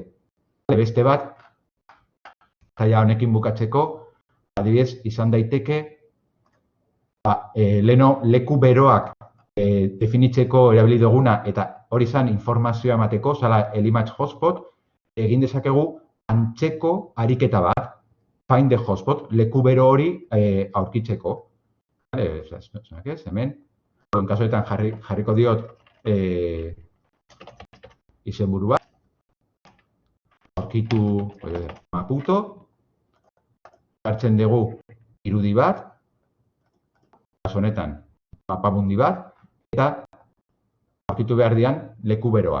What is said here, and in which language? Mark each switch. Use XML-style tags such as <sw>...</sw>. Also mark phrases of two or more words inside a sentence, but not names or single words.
<eu>Beste bat, jaia honekin bukatzeko, adibidez, izan daiteke, leno leku beroak definitzeko erabili duguna, eta hori izan informazioa emateko, zala Elimage Hotspot, egin dezakegu antzeko ariketa bat,</eu> <en>find the hotspot,</en> <eu>leku bero hori aurkitzeko. Hemen, kasuetan jarriko diot izenburu bat, aurkitu Maputo, hartzen dugu irudi bat, kasu honetan mapamundi bat, eta aurkitu behar dian leku beroak.</eu>